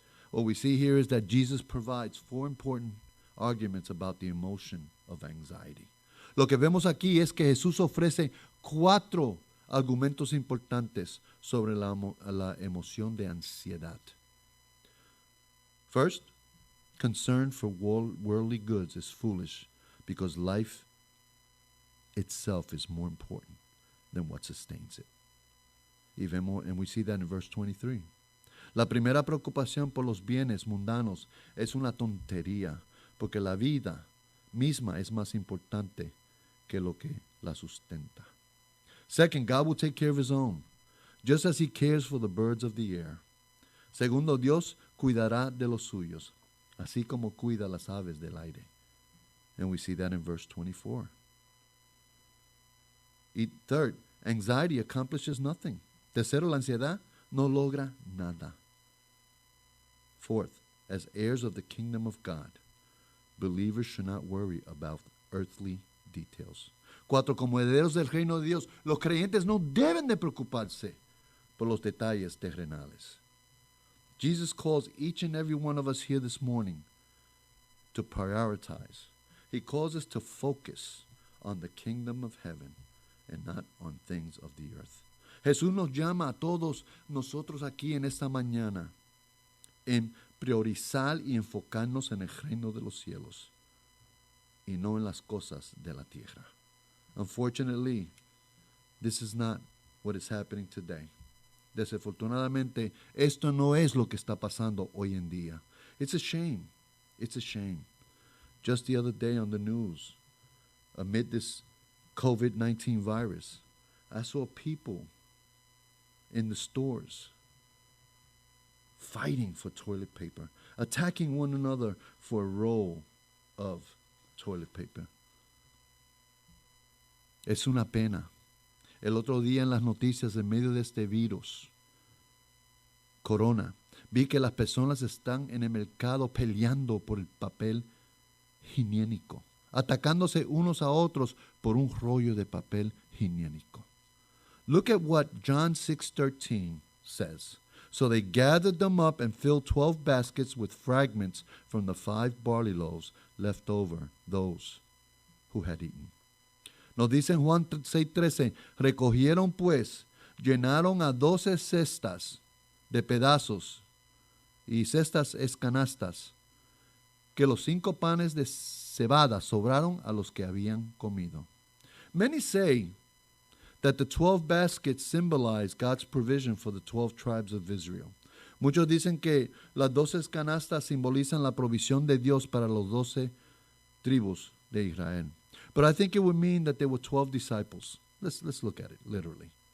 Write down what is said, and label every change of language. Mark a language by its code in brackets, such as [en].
[en] What we see here is that Jesus provides 4 important arguments about the emotion of anxiety. [es] Lo que vemos aquí es que Jesús ofrece 4 argumentos importantes sobre la emoción de ansiedad. [en] First, concern for worldly goods is foolish because life itself is more important than what sustains it. And we see that in verse 23. [es] La primera preocupación por los bienes mundanos es una tontería, porque la vida misma es más importante que lo que la sustenta. [en] Second, God will take care of his own, just as he cares for the birds of the air. [es] Segundo, Dios cuidará de los suyos, así como cuida las aves del aire. [en] And we see that in verse 24. Third, anxiety accomplishes nothing. [es] Tercero, la ansiedad no logra nada. [en] Fourth, as heirs of the kingdom of God, believers should not worry about earthly details. [es] 4, como herederos del reino de Dios, los creyentes no deben de preocuparse por los detalles terrenales. [en] Jesus calls each and every one of us here this morning to prioritize. He calls us to focus on the kingdom of heaven and not on things of the earth. [es] Jesús nos llama a todos nosotros aquí en esta mañana en priorizar y enfocarnos en el reino de los cielos y no en las cosas de la tierra. [en] Unfortunately, this is not what is happening today. [es] Desafortunadamente, esto no es lo que está pasando hoy en día. [en] It's a shame. It's a shame. Just the other day on the news, amid this COVID-19 virus, I saw people in the stores fighting for toilet paper, attacking one another for a roll of toilet paper. [es] Es una pena. El otro día en las noticias, en medio de este virus, corona, vi que las personas están en el mercado peleando por el papel higiénico, atacándose unos a otros por un rollo de papel higiénico. [en] Look at what John 6:13 says. So they gathered them up and filled 12 baskets with fragments from the 5 barley loaves left over, those who had eaten. [es] Nos dice en Juan 6:13, recogieron pues, llenaron a 12 cestas de pedazos, y cestas es canastas, que los 5 panes de cebada sobraron a los que habían comido. [en] Many say that the 12 baskets symbolize God's provision for the 12 tribes of Israel. [es] Muchos dicen que las 12 canastas simbolizan la provisión de Dios para los 12 tribus de Israel. [en] But I think it would mean that there were 12 disciples. Let's look at it literally.